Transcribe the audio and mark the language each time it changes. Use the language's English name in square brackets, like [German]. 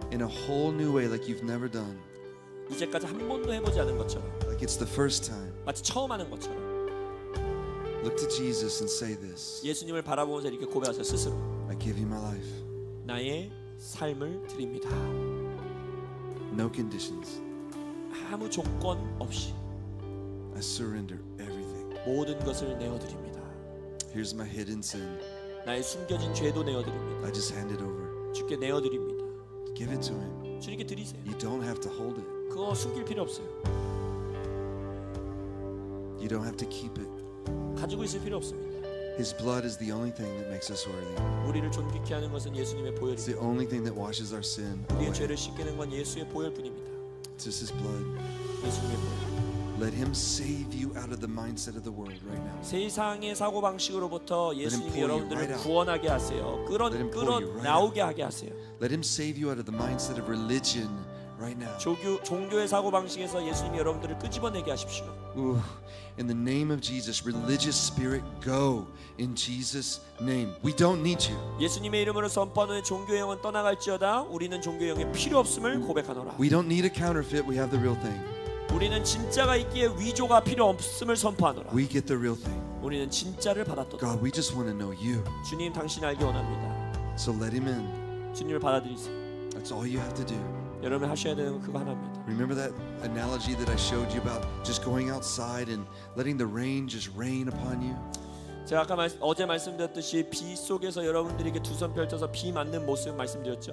[English] in a whole new way like you've never done, [Korean] 이제까지 한 번도 해보지 않은 것처럼 like it's the first time, 마치 처음 하는 것처럼 look to Jesus and say this: 예수님을 바라보면서 이렇게 고백하세요. 스스로 [English] I give you my life. [Korean] 나의 삶을 드립니다. [English] No conditions. [Korean] 아무 조건 없이 [English] I surrender everything. [Korean] 모든 것을 내어드립니다. [English] Here's my hidden sin. [Korean] 나의 숨겨진 죄도 내어드립니다. [English] I just hand it over. [Korean] 주께 내어드립니다. [English] Give it to Him. [Korean] 주님께 드리세요. [English] You don't have to hold it. [Korean] 그거 숨길 필요 없어요. [English] You don't have to keep it. [Korean] 가지고 있을 필요 없습니다. [English] His blood is the only thing that makes us worthy. [Korean] 우리를 존귀케 하는 것은 예수님의 [English] It's [Korean] 보혈입니다. [English] the only thing that washes our sin [Korean] 우리의 [English] away. [Korean] 죄를 씻기는 건 예수의 보혈뿐입니다. [English] Just His blood. [Korean] 예수님의 보혈. [English] Let Him save you out of the mindset of the world right now. [Korean] 세상의 사고 방식으로부터 예수님이 [English] pull you [Korean] 여러분들을 [English] right out. [Korean] 구원하게 하세요. 끌어 [English] Let him pull you right [Korean] 나오게 하게 하세요. [English] Let Him save you out of the mindset of religion right now. [Korean] 종교의 사고 방식에서 예수님이 여러분들을 끄집어내게 하십시오. Ooh. [English] In the name of Jesus, religious spirit, go in Jesus' name. We don't need you. [Korean] 예수님의 이름으로 선포하는 종교의 영은 떠나갈지어다. 우리는 종교의 영의 필요 없음을 고백하노라. [English] We don't need a counterfeit. We have the real thing. [Korean] 우리는 진짜가 있기에 위조가 필요 없음을 선포하노라. [English] We get the real thing. [Korean] 우리는 진짜를 받았도다. [English] God, we just want to know you. [Korean] 주님 당신 알기 원합니다. [English] So let Him in. [Korean] 주님을 받아들이세요. [English] That's all you have to do. [Korean] 여러분 하셔야 되는 건 그거 하나입니다. [English] Remember that analogy that I showed you about just going outside and letting the rain just rain upon you? [Korean] 제가 아까 어제 말씀드렸듯이 비 속에서 여러분들에게 두 손 펼쳐서 비 맞는 모습 말씀드렸죠.